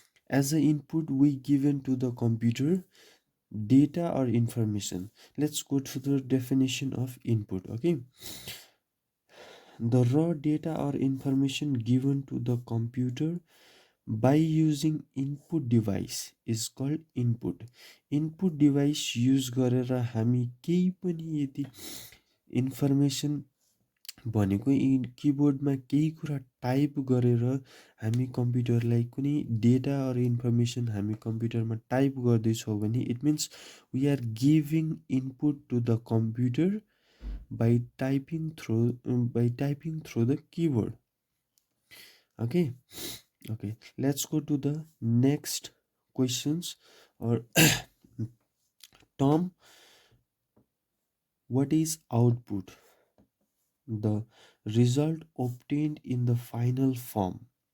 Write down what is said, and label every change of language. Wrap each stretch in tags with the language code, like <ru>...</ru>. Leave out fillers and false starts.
<en>As an input we given to the computer data or information. Let's go to the definition of input. Okay, the raw data or information given to the computer by using input device is called input. Input device use</en> <ne>गरेर हामी केही पनि यदि information भनेको किबोर्डमा केही कुरा type गरेर हामी कम्प्युटरलाई कुनै डेटा अर इन्फर्मेसन हामी कम्प्युटरमा टाइप गर्दैछौँ भने</ne> <en>It means we are giving input to the computer by typing through the keyboard. Okay, okay, let's go to the next questions or term. What is output? The result obtained in the final form.</en>